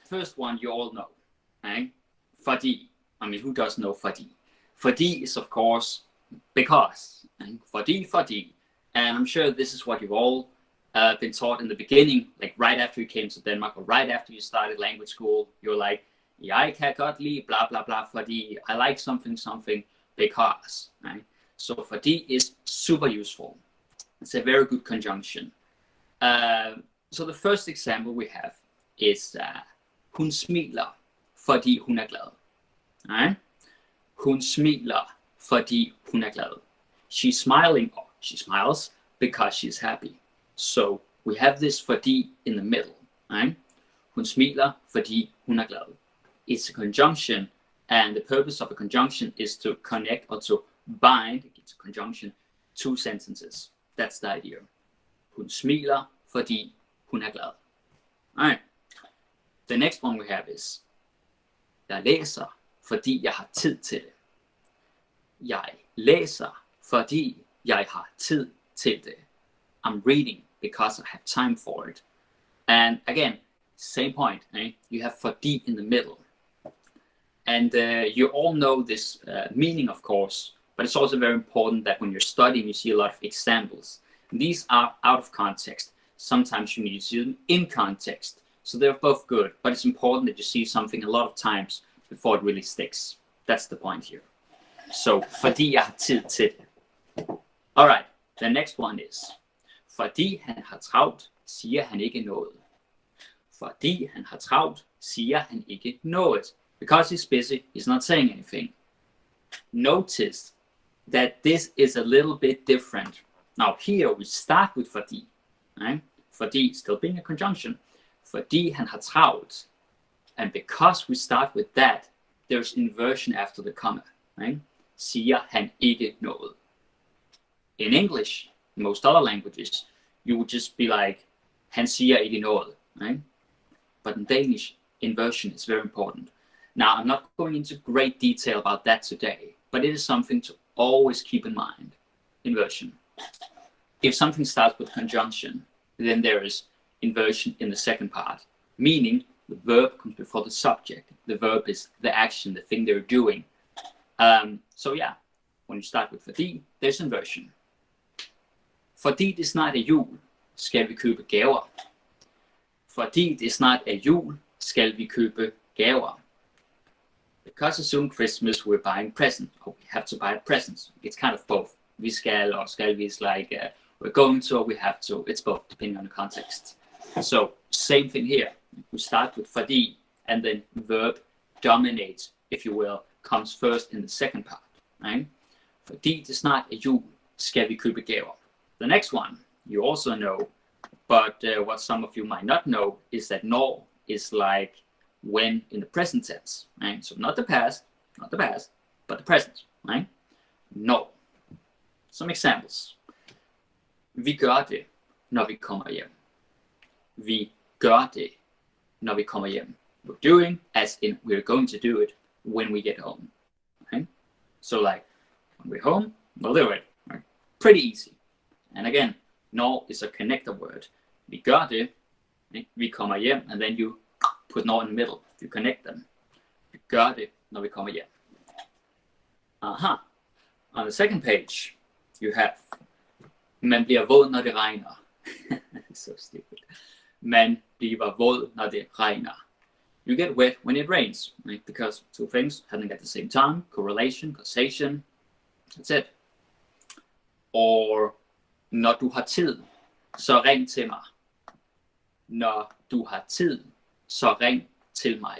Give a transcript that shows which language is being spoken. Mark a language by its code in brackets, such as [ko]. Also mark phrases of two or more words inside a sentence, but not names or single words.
[en] First one you all know, okay? Fordi. I mean, who doesn't know Fordi? Fordi is of course because. Fordi. And I'm sure this is what you've all been taught in the beginning, like right after you came to Denmark or right after you started language school. You're like, [da] jeg kan godt lide blah blah blah fordi [en] I like something because. [da] Right? [en] So fordi is super useful. It's a very good conjunction. So the first example we have is [da] hun smiler fordi hun er glad. [en] Right? [da] Hun smiler fordi hun er glad. [en] She's smiling, or she smiles because she's happy. So we have this fordi in the middle. Right? [da] Hun smiler fordi hun er glad. [en] It's a conjunction, and the purpose of a conjunction is to connect or to bind, it's a conjunction, two sentences. That's the idea. [da] Hun smiler fordi hun er glad. [en] Alright. The next one we have is [da] jeg læser fordi jeg har tid til det. Jeg læser fordi jeg har tid til det. [en] I'm reading because I have time for it. And again, same point. Eh? You have fordi in the middle. And you all know this meaning, of course, but it's also very important that when you're studying, you see a lot of examples. And these are out of context. Sometimes you need to see them in context. So they're both good, but it's important that you see something a lot of times before it really sticks. That's the point here. So, [da] fordi jeg har tid til det. [en] Alright, the next one is, [da] fordi han har travlt, siger han ikke noget. Fordi han har travlt, siger han ikke noget. [en] Because he's busy, he's not saying anything. Notice that this is a little bit different. Now here we start with fordi. Right? Fordi, still being a conjunction. [da] Fordi han har travlt. [en] And because we start with that, there's inversion after the comma. Right? [da] Siger han ikke noget. [en] In English, most other languages, you would just be like, [da] han siger ikke noget. [en] Right? But in Danish, inversion is very important. Now, I'm not going into great detail about that today, but it is something to always keep in mind. Inversion. If something starts with conjunction, then there is inversion in the second part, meaning the verb comes before the subject. The verb is the action, the thing they're doing. So yeah, when you start with fordi, there's inversion. [da] Fordi det snart er jul, skal vi købe gaver. Fordi det snart er jul, skal vi købe gaver. [en] Because it's soon Christmas, we're buying presents. Or we have to buy presents. It's kind of both. [da] Vi skal [en] or [da] skal vi [en] is like we're going to or we have to. It's both, depending on the context. So, same thing here. We start with fordi, and then verb dominates, if you will, comes first in the second part. Right? [da] Fordi det snart er jul, skal vi købe gaver. [en] The next one, you also know, but what some of you might not know is that når is like when in the present tense, right? So not the past, but the present, right? Når. Some examples. [da] Vi gør det, når vi kommer hjem. Vi gør det, når vi kommer hjem. [en] We're doing as in we're going to do it when we get home, right? So like when we're home, we'll do it, right? Pretty easy. And again, når is a connector word. [da] Vi gør det, vi kommer hjem, [en] and then you put når in the middle. You connect them. [da] Vi gør det, når vi kommer hjem. [en] On the second page, you have [da] man bliver våd, når det regner. [en] So stupid. [da] Man bliver våd, når det regner. [en] You get wet when it rains, right? Because two things happening at the same time. Correlation, causation. That's it. [da] Or når du har tid, så ring til mig. Når du har tid, så ring til mig.